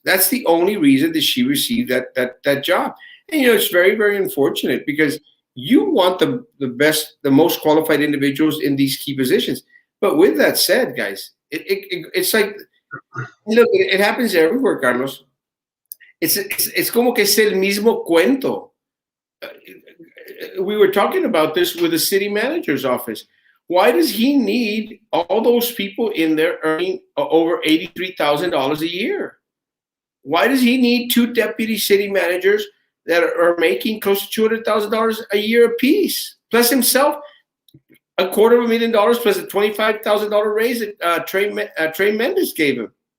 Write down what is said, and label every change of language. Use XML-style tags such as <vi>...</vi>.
<en>That's the only reason that she received that job. And it's very, very unfortunate because you want the best, the most qualified individuals in these key positions. But with that said, guys, it's like, look, it happens everywhere, Carlos.</en> <es>Es como que es el mismo cuento.</es> <en>We were talking about this with the city manager's office. Why does he need all those people in there earning over $83,000 a year? Why does he need two deputy city managers that are making close to $200,000 a year apiece, plus himself $250,000 plus a $25,000 raise that Trey Mendes gave him?</en>